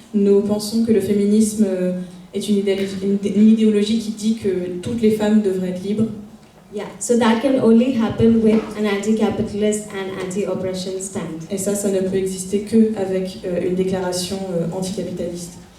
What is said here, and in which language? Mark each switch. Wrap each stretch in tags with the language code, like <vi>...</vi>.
<fr>Nous pensons que le féminisme est une idéologie qui dit que toutes les femmes devraient être libres.</fr> <en>Yeah, so that can only happen with an anti-capitalist and anti-oppression stand.</en> <fr>Et ça ne peut exister que avec une déclaration anticapitaliste.</fr>